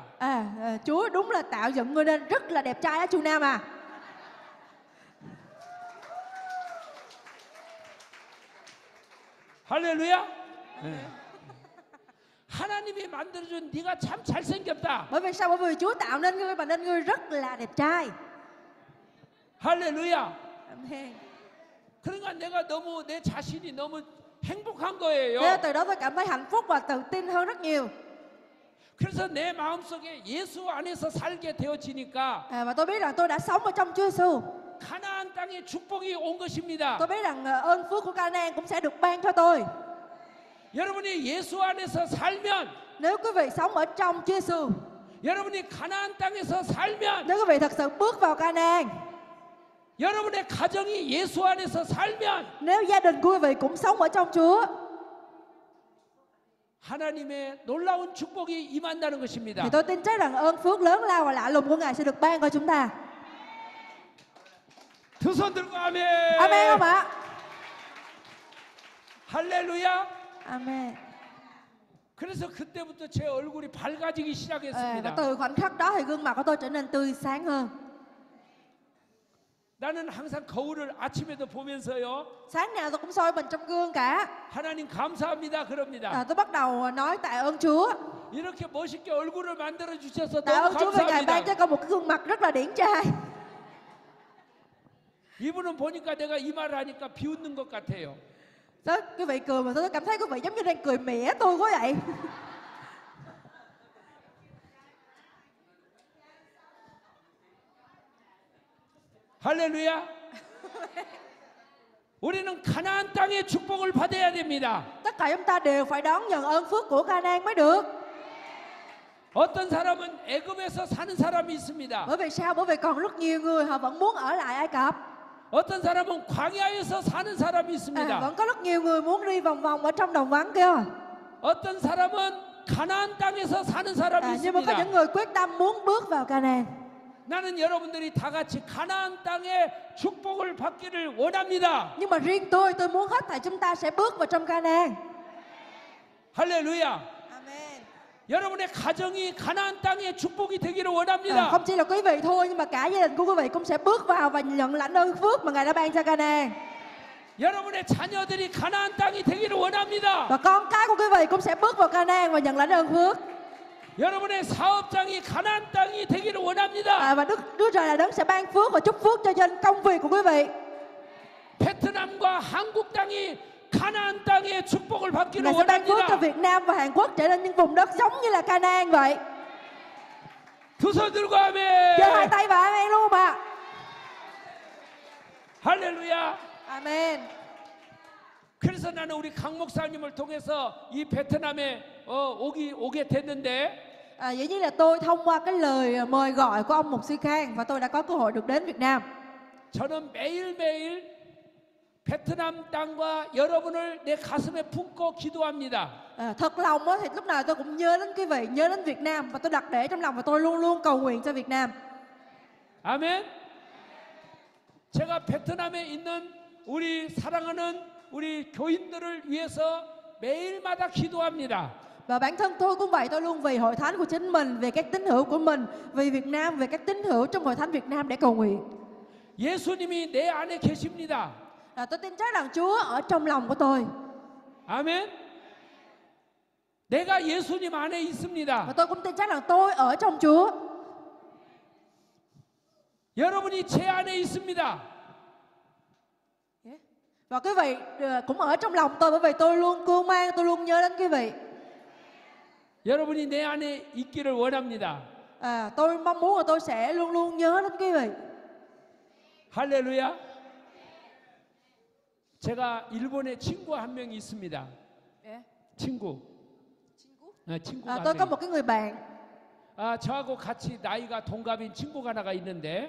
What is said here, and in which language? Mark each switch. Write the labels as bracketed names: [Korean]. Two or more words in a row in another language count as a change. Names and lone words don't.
[Vietnamese] Chúa đúng là tạo dựng ngươi nên rất là đẹp trai á Chu Nam à. [Korean] 할렐루야. 하나님이 만들어준 네가 참 잘생겼다. [Vietnamese] Bởi vì sao? Bởi vì Chúa tạo nên ngươi và nên ngươi rất là đẹp trai. [Korean] 할렐루야. [Vietnamese] Amen. [Korean] 그러니까 내가 너무 내 자신이 너무 행복한 [Vietnamese] Thế [Korean] 거예요. [Vietnamese] từ đó tôi cảm thấy hạnh phúc và tự tin hơn rất nhiều. [Korean] 그래서 내 마음속에 예수 안에서 살게 되어지니까 [Vietnamese] Và tôi biết rằng tôi đã sống ở trong Chúa Giêsu. [Korean] 가나안 땅의 축복이 온 것입니다. [Vietnamese] Tôi biết rằng ơn phước của Canaan cũng sẽ được ban cho tôi. [Korean] 여러분이 예수 안에서 살면, [Vietnamese] Nếu quý vị sống ở trong Chúa Giêsu, [Korean] 여러분이 가나안 땅에서 살면, [Vietnamese] nếu quý vị thật sự bước vào Canaan, [Korean] 여러분의 가정이 예수 안에서 살면 [Vietnamese] nếu gia đình của quý vị cũng sống ở trong Chúa, [Korean] 하나님의 놀라운 축복이 임한다는 것입니다. [Vietnamese] thì tôi tin chắc rằng ơn phước lớn lao và lạ lùng của Ngài sẽ được ban cho chúng ta. [Korean] 두 손 들고 아멘. [Vietnamese] Amen không ạ? [Korean] 할렐루야. [Vietnamese] Amen. [Korean] 그래서 그때부터 제 얼굴이 밝아지기 [Vietnamese] Và [Korean] 시작했습니다. [Vietnamese] từ khoảnh khắc đó thì gương mặt của tôi trở nên tươi sáng hơn. [Korean] 나는 항상 거울을 아침에도 보면서요. [Vietnamese] Sáng nào tôi cũng soi mình trong gương cả. [Korean] 하나님 감사합니다 그럽니다. [Vietnamese] Tôi bắt đầu nói tạ ơn Chúa. [Korean] 이렇게 멋있게 얼굴을 만들어 주셔서 [Vietnamese] Tạ [Korean] 너무 [Vietnamese] ơn Chúa vì Ngài ban cho [Korean] 감사합니다. [Vietnamese] con một cái gương mặt rất là điển trai. [Korean] 이분은 보니까 내가 이 말을 하니까 비웃는 것 같아요. [Vietnamese] Đó, quý vị cười mà tôi cảm thấy quý vị giống như đang cười mỉa tôi quá vậy. [Korean] 할렐루야. 우리는 가나안 땅의 축복을 받아야 됩니다. [Vietnamese] Tất cả chúng ta đều phải đón nhận ơn phước của Canaan mới được. [Korean] 어떤 사람은 애굽에서 사는 사람이 있습니다. [Vietnamese] Bởi vì sao? Bởi vì còn rất nhiều người họ vẫn muốn ở lại Ai Cập. [Korean] 어떤 사람은 광야에서 사는 사람이 있습니다. [Vietnamese] Vẫn có rất nhiều người muốn đi vòng vòng ở trong đồng vắng kia. [Korean] 어떤 사람은 가나안 땅에서 사는 사람이 [Vietnamese] Nhưng mà có [Korean] 있습니다. [Vietnamese] những người quyết tâm muốn bước vào Canaan. [Korean] 나는 여러분들이 다 같이 가나안 땅의 축복을 받기를 원합니다. [Vietnamese] Nhưng mà riêng tôi muốn hết thảy chúng ta sẽ bước vào trong Canaan. [Korean] 할렐루야. [Vietnamese] Amen. [Korean] 여러분의 가정이 가나안 땅의 축복이 되기를 원합니다. [Vietnamese] Không chỉ là quý vị thôi, nhưng mà cả gia đình của quý vị cũng sẽ bước vào và nhận lãnh ơn phước mà Ngài đã ban cho Canaan. [Korean] 여러분의 자녀들이 가나안 땅이 되기를 원합니다. [Vietnamese] Và con cái của quý vị cũng sẽ bước vào Canaan và nhận lãnh ơn phước. [Korean] 여러분의 사업장이 가나안 땅이 되기를 원합니다. [Vietnamese] Và Đức Trời là đấng sẽ ban phước và chúc phước cho trên công việc của quý vị. [Korean] 베트남과 한국 땅이 가나안 땅의 축복을 받기를 [Vietnamese] Ngài sẽ ban phước cho [Korean] 원합니다. [Vietnamese] Việt Nam và Hàn Quốc trở nên những vùng đất giống như là Canaan vậy. [Korean] 두 손 들고 아멘. [Vietnamese] Giơ hai tay và amen luôn mà. [Korean] 할렐루야. [Vietnamese] Amen. [Korean] 그래서 나는 우리 강 목사님을 통해서 이 베트남에 오게 됐는데 [Vietnamese] Dĩ nhiên là tôi thông qua cái lời mời gọi của ông Mục Sư Khang và tôi đã có cơ hội được đến Việt Nam. [Korean] 저는 매일매일 베트남 땅과 여러분을 내 가슴에 품고 기도합니다. [Vietnamese] Thật lòng á, thì lúc nào tôi cũng nhớ đến quý vị, nhớ đến Việt Nam và tôi đặt để trong lòng và tôi luôn luôn cầu nguyện cho Việt Nam. [Korean] 아멘. 제가 베트남에 있는 우리 사랑하는 우리 교인들을 위해서 매일마다 기도합니다. [Vietnamese] Và bản thân tôi cũng vậy, tôi luôn vì hội thánh của chính mình, về các tín hữu của mình, vì Việt Nam, về các tín hữu trong hội thánh Việt Nam để cầu nguyện. [Korean] 예수님이 내 안에 계십니다. [Vietnamese] Tôi tin chắc rằng Chúa ở trong lòng của tôi. [Korean] 아멘. 내가 예수님 안에 있습니다. [Vietnamese] Và tôi cũng tin chắc rằng tôi ở trong Chúa. [Korean] 여러분이 제 안에 있습니다. [Vietnamese] Và quý vị cũng ở trong lòng tôi, bởi vì tôi luôn cưu mang, tôi luôn nhớ đến quý vị. [Korean] 여러분이 내 안에 있기를 원합니다. [Vietnamese] Tôi mong muốn là tôi sẽ luôn luôn nhớ đến quý vị. [Korean] 할렐루야. 제가 일본에 친구 한 명이 있습니다. 친구. 친구가 [Vietnamese] Tôi [Korean] 한 [Vietnamese] có [Korean] 명. [Vietnamese] một cái người bạn. [Korean] 저하고 같이 나이가 동갑인 친구가 하나가 있는데